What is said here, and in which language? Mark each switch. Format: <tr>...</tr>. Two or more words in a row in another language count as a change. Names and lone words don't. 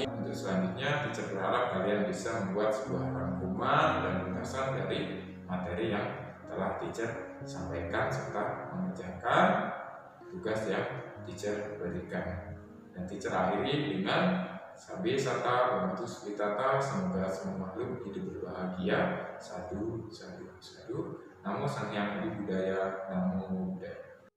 <id>Untuk selanjutnya, teacher berharap kalian bisa membuat sebuah rangkuman dan ringkasan dari materi yang telah teacher sampaikan serta mengerjakan tugas yang teacher berikan. Dan teacher akhiri dengan</id> <pi>Sabi Sata Bantu Switata,</pi> <id>semoga semua makhluk hidup berbahagia.</id> <pi>Sadu, sadu, sadu. Namo Sang Hyang Adi Budaya, Namo Buddhaya.</pi>